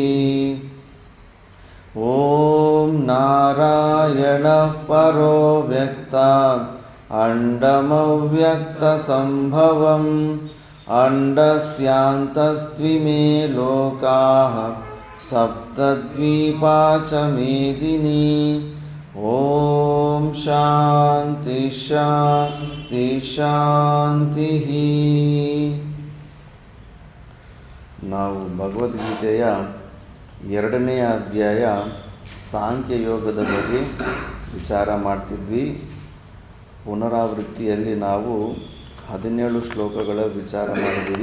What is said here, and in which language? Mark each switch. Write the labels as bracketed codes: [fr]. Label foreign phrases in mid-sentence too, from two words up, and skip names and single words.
[sa] ॐ नारायणः परो व्यक्तात् अण्डमव्यक्तसम्भवम् अण्डस्यान्तस्त्विमे लोकाः सप्तद्वीपा च मेदिनी। ॐ शान्ति शान्ति शान्तिः। [kn] ನಾವು ಭಗವದ್ಗೀತೆಯ 2ನೇ ಅಧ್ಯಾಯ ಸಾಂಖ್ಯಯೋಗದ ಬಗ್ಗೆ ವಿಚಾರ ಮಾಡ್ತಿದ್ವಿ. ಪುನರಾವೃತ್ತಿಯಲ್ಲಿ ನಾವು 17 ಶ್ಲೋಕಗಳ ವಿಚಾರ ಮಾಡಿದ್ದೀವಿ.